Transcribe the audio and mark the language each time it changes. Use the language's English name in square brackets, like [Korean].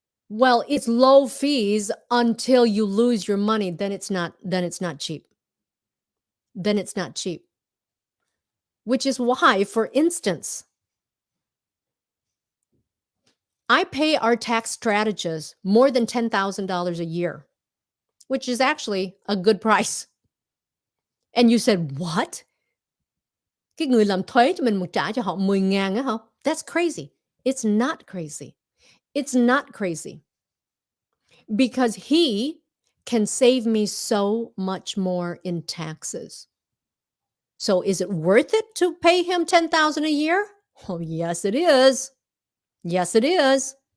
[English] Well, it's low fees until you lose your money, then it's not cheap. Then it's not cheap. Which is why, for instance, I pay our tax strategist more than $10,000 a year, which is actually a good price. And you said, "What? [Vietnamese] Cái người làm thuế cho mình trả cho họ 10,000 á hả?" [English] That's crazy. It's not crazy. It's not crazy. Because he can save me so much more in taxes. So is it worth it to pay him $10,000 a year? Oh, yes, it is. Yes, it is.